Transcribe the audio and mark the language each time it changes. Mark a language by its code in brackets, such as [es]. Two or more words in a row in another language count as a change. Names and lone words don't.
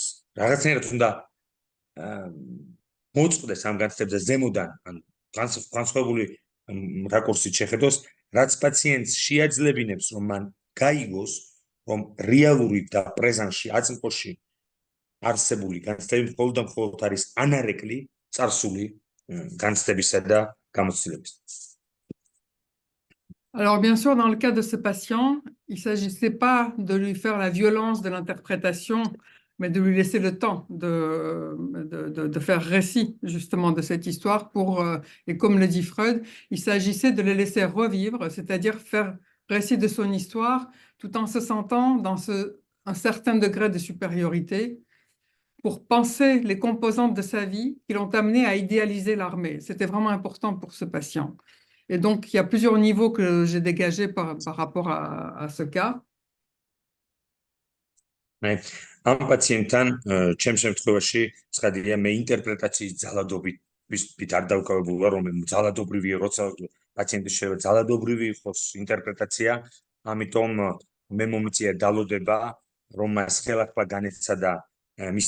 [ka] რაღაცნაირად უნდა მოწყდეს ამ განცდებზე ზემოდან, ან განსხვავებული რაკურსით შეხედოს, რაც პაციენტს შეაძლებინებს, რომ მან გაიგოს, რომ რეალური და პრეზანსში, აწმყოში არსებული განცდები მხოლოდ და მხოლოდ არის ანარეკლი წარსული განცდებისა და გამოცდილების. [fr] Alors, bien sûr, dans le cas de ce patient, il ne s'agissait pas de lui faire la violence de l'interprétation, mais de lui laisser le temps de faire récit, justement, de cette histoire et comme le dit Freud, il s'agissait de le laisser revivre, c'est-à-dire faire récit de son histoire, tout en se sentant un certain degré de supériorité pour penser les composantes de sa vie qui l'ont amené à idéaliser l'armée. C'était vraiment important pour ce patient. Et donc, il y a plusieurs niveaux que j'ai dégagés par rapport à ce cas. [ka] ამ პაციენტთან ჩემს შემთხვევაში ცხადია მე ინტერპრეტაციის ძალადობით არ დავკავებულა, რომ ძალადობრივია, როცა პაციენტის შეიძლება ძალადობრივი იყოს ინტერპრეტაცია, ამიტომ მე მომიწია დალოდება, რომ მას ხელახლა განეცადა მისი